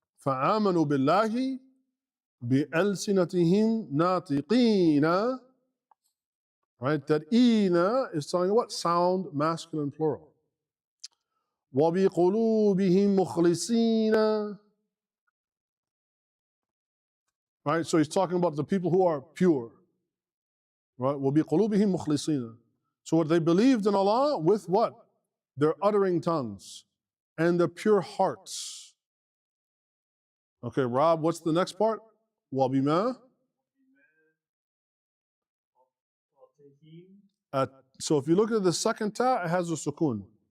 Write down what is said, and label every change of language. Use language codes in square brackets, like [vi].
[ar] فَآمَنُوا بِاللَّهِ بِأَلْسِنَتِهِمْ نَاطِقِينَ. [en] Right, that ina is telling what? Sound masculine plural. [ar] وَبِقُلُوبِهِمْ مُخْلِصِينَ. [en] Right, so he's talking about the people who are pure. Right, [ar] وَبِقُلُوبِهِمْ مُخْلِصِينَ. [en] So what they believed in Allah with what? Their uttering tongues and their pure hearts. Okay, Rob, what's the next part? [ar] وَبِمَا. [en] So if you look at the second ta, it has a sukun.